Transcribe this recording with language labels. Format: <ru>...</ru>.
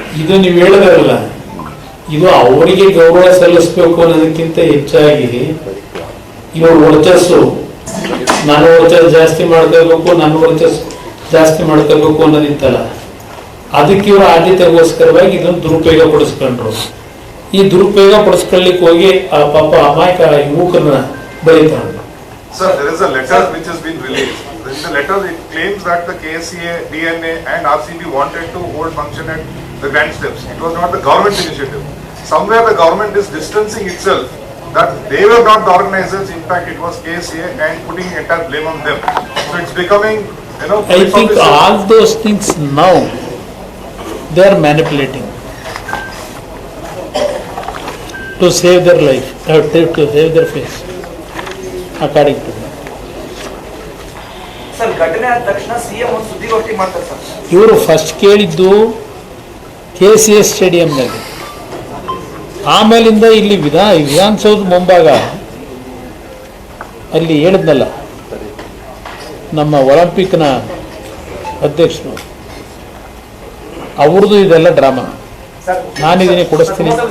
<kn>ಇದು ನೀವು ಹೇಳಿದ್ರಲ್ಲ, ಇದು ಅವರಿಗೆ ಗೌರವ ಸಲ್ಲಿಸಬೇಕು ಅನ್ನೋದಕ್ಕಿಂತ ಹೆಚ್ಚಾಗಿ ಇವರು ವರ್ಚಸ್ಸು, ನಾನು ವರ್ಚಸ್ ಜಾಸ್ತಿ ಮಾಡ್ಕೋಬೇಕು, ನನ್ನ ವರ್ಚಸ್ ಜಾಸ್ತಿ ಮಾಡ್ಕೋಬೇಕು ಅನ್ನೋದಿತ್ತಲ್ಲ, ಅದಕ್ಕೆ ಇವರು ಆದ್ಯತೆಗೋಸ್ಕರವಾಗಿ ಇದನ್ನು ದುರುಪಯೋಗ ಪಡಿಸ್ಕೊಂಡ್ರು. ಈ ದುರುಪಯೋಗ ಪಡಿಸ್ಕೊಳ್ಳಿಕ್ಕೆ ಹೋಗಿ ಆ ಪಾಪ ಅಮಾಯಕ ಯುವಕರನ್ನ ಬರೀತಾರೆ.</kn> <en>Sir, there is a letter which has been released. In the letter, it claims that the KSCA, DNA and RCB wanted to hold function at the Grand Steps. It was not the government initiative. Somewhere the government is distancing itself that they were not the organizers. In fact, it was KSCA and putting entire blame on them. So it's becoming, I think all those things now they are manipulating to save their life, to save their face, according to them.</en> <kn>Sir, ಘಟನೆ ಆದ ತಕ್ಷಣ CM ಒಂದು ಸುದ್ದಿಗೋಷ್ಠಿ ಮಾಡ್ತಾರೆ sir. ಇವರು first ಕೇಳಿದ್ದು KCS ಸ್ಟೇಡಿಯಂನಲ್ಲಿ, ಆಮೇಲಿಂದ ಇಲ್ಲಿ ವಿಧಾನಸೌಧ ಮುಂಭಾಗ ಅಲ್ಲಿ ಹೇಳಿದ್ನಲ್ಲ ನಮ್ಮ ಒಲಿಂಪಿಕ್ನ ಅಧ್ಯಕ್ಷರು, ಅವ್ರದ್ದು ಇದೆಲ್ಲ ಡ್ರಾಮಾ. ನಾನಿದ್ದೀನಿ, ಕೊಡಿಸ್ತೀನಿ.</kn>